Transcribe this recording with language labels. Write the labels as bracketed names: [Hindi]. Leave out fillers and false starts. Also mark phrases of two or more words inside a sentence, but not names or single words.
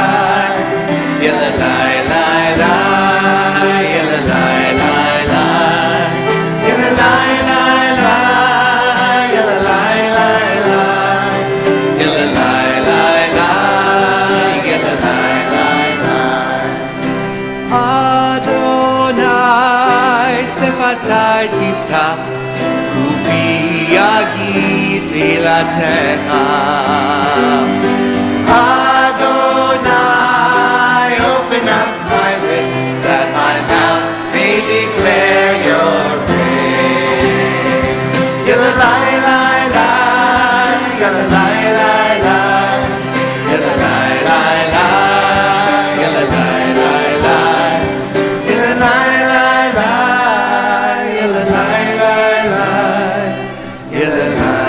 [Hebrew] yeah, la la la la, yeah, la la la la, yeah, la la la la, yeah, la la la la, yeah, la la la la, yeah, la la la la. אדני שפתי תפתח ופי יגיד תהלתך. [English] Adonai, open up my lips that my mouth may declare your praise. Yalalai lai lai, yalalai lai lai, yalalai lai lai, yalalai lai lai, yalalai lai lai, yalalai lai lai, yalalai.